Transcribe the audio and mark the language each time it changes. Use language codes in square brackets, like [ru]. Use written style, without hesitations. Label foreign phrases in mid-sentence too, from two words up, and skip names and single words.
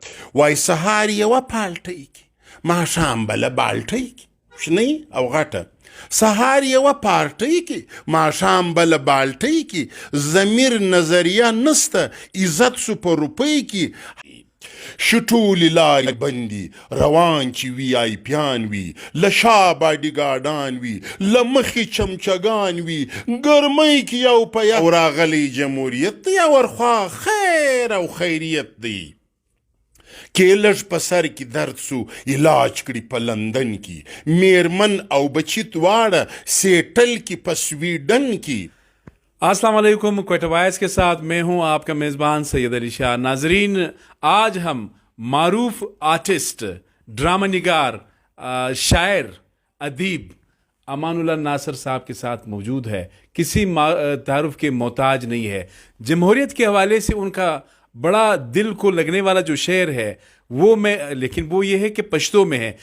[ps] وای سهار یوه پالټۍ کې ماښام بله بالټۍ کې شنه او غټه سهار یوه پارټۍ کې ماښام بله بالټۍ کې ضمیر نظریه نسته عزت سو په روپۍ کې شټولې لارې بندي روان چې وي آی پیان وي له شا باډیګاډان وي له مخې چمچګان وي ګرمۍ کې یو په یو راغلی جمهوریت دی او ورخوا خیر او خیریت دی کې لږ په سر کې درد سو علاج کړي په لندن کې میرمن او بچی دواړه سیټل کې په سویډن کې [ur] السلام علیکم کوئٹہ وائس کے ساتھ میں ہوں آپ کا میزبان سید علی شاہ. ناظرین، آج ہم معروف آرٹسٹ، ڈرامہ نگار، شاعر، ادیب امان اللہ ناصر صاحب کے ساتھ موجود ہے. کسی تعارف کے محتاج نہیں ہے۔ جمہوریت کے حوالے سے ان کا بڑا دل کو لگنے والا جو شعر ہے لیکن وہ یہ ہے کہ پشتو میں ہے.